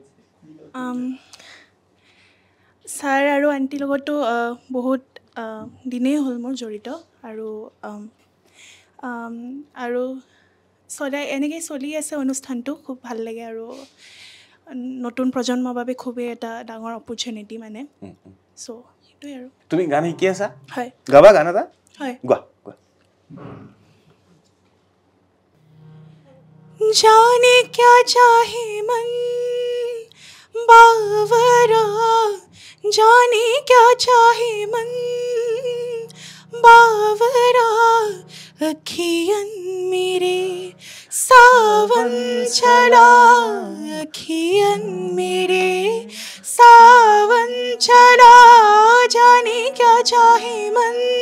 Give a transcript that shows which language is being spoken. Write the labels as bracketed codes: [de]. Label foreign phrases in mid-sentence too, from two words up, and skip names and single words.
[as] ছাৰ আৰু আণ্টিৰ লগতো বহুত দিনেই হ'ল মোৰ জড়িত আৰু সদায় এনেকৈ চলি আছে অনুষ্ঠানটো খুব ভাল লাগে আৰু নতুন প্ৰজন্মৰ বাবে খুবেই এটা ডাঙৰ অপৰচুনিটি মানে চ' সেইটোৱে আৰু তুমি গান শিকি আছা হয় গাবা গান এটা হয় গোৱা [hi] जाने क्या चाहे मन बावरा जाने क्या चाहे मन बावरा अखियन मेरे सावन चला अखियन मेरे सावन चला जाने क्या चाहे मन